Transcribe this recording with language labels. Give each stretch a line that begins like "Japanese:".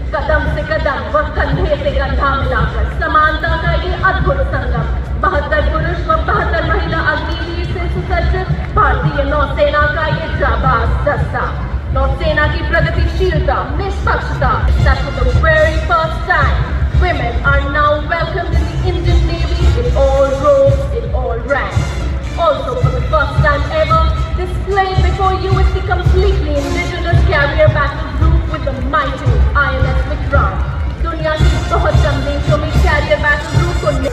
Hindi: कदम से कदम व कंधे से कंधा मिलाकर समानता का ये अद्भुत संगम, 72 पुरुष व 72 महिला अग्निवीर से सुसज्जित भारतीय नौसेना का ये जाबाज दस्ता। नौसेना की प्रगतिशीलता, निष्पक्षता,
English: that for the very first time, women are now welcomed in the Indian Navy in all roles, in all ranks. Also, for the first time ever, displayed before you is the completely indigenous carrier battle group with the mighty INS Vikram.
Hindi: दुनिया की बहुत कम देशों में
English: carrier battle group
Hindi: को